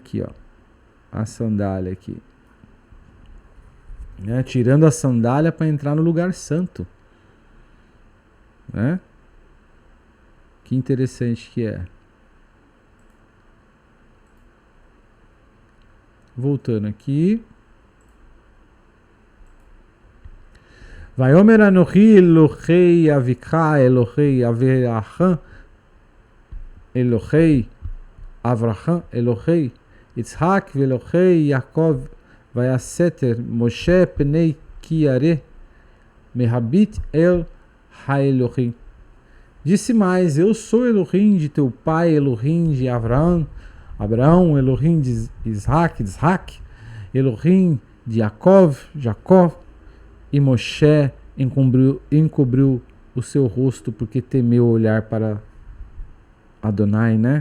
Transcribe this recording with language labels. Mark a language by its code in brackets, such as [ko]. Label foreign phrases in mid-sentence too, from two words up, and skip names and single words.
[pt] Aqui, ó, a sandália aqui, né? Tirando a sandália para entrar no lugar santo, né? Que interessante que é. Voltando aqui. [he] ויאמר אנכי אלהי אביך אלהי אברהם אלהי אברהם אלהי יצחק אלהי יעקב ויסתר משה פניו כי ירא מהביט אל האלהים. [pt] Disse mais, eu sou Elohim de teu pai, Elohim de Abraão, Elohim de Isaac, Elohim de Jacó. E Moshe encobriu o seu rosto porque temeu olhar para Adonai, né?